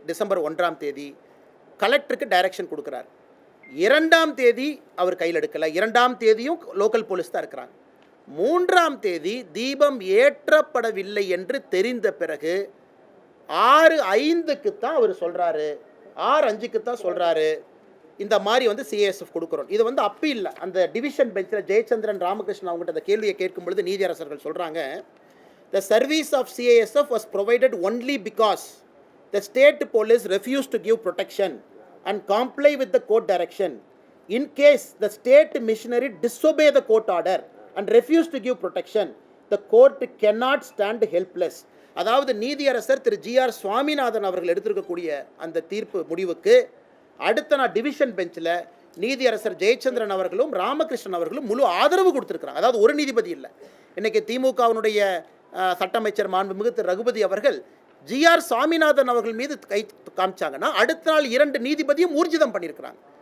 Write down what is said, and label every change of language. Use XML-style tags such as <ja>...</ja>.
<ta>December 1ஆம் தேதி கலெக்டருக்கு direction கொடுக்குறாரு. 2ஆம் தேதி அவர் கையில் எடுக்கலை. 2ஆம் தேதியும் லோக்கல் போலீஸ் தான் இருக்கிறாங்க. 3ஆம் தேதி தீபம் ஏற்றப்படவில்லை என்று தெரிந்த பிறகு 6:05க்கு தான் அவர் சொல்கிறாரு, 6:05க்கு தான் சொல்கிறாரு, இந்த மாதிரி CISF கொடுக்குறோம். இது அப்பீல் அந்த டிவிஷன் பெஞ்சில் ஜெயச்சந்திரன் ராமகிருஷ்ணன் அவங்ககிட்ட அந்த கேள்வியை கேட்கும் பொழுது நீதியரசர்கள் சொல்கிறாங்க,</ta> <en>the service of CISF was provided only because the state police refused to give protection and comply with the court direction. In case the state missionary disobey the court order and refuse to give protection, the court cannot stand helpless.</en> <ta>அதாவது நீதியரசர் திரு GR Swaminathan அவர்கள் எடுத்திருக்கக்கூடிய அந்த தீர்ப்பு முடிவுக்கு அடுத்த நாள் division பெஞ்சில் நீதியரசர் ஜெயச்சந்திரன் அவர்களும் ராமகிருஷ்ணன் அவர்களும் முழு ஆதரவு கொடுத்துருக்குறாங்க. அதாவது ஒரு நீதிபதி இல்லை. இன்றைக்கி திமுகவினுடைய சட்ட அமைச்சர் மாண்புமிகு திரு ரகுபதி அவர்கள் ஜிஆர் சுவாமிநாதன் அவர்கள் மீது கை காமிச்சாங்கன்னா அடுத்த நாள் 2 நீதிபதியும் ஊர்ஜிதம் பண்ணியிருக்கிறாங்க.</ta>